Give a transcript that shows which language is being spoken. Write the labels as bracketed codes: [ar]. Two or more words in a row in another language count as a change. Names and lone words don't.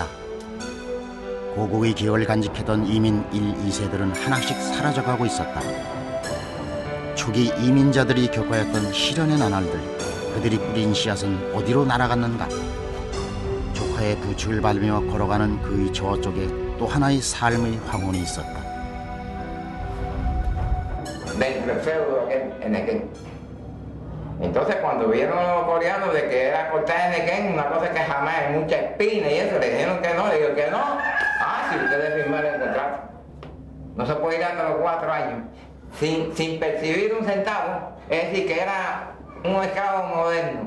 [ko] 고국의 기억을 간직했던 이민 1, 2세들은 하나씩 사라져가고 있었다. 초기 이민자들이 겪어왔던 시련의 나날들, 그들이 뿌린 씨앗은 어디로 날아갔는가? 조카의 부축을 밟으며 걸어가는 그의 저쪽에 또 하나의 삶의 황혼이 있었다. [es] Dentro del feudo en Nequén. Entonces cuando vieron los coreanos de que era cortar en Nequén, una cosa que jamás hay mucha espina y eso, le dijeron que no, le digo que no. Ah, si ustedes firmaron el contrato, no se puede ir hasta los 4 años sin percibir un centavo, es decir que era un esclavo moderno.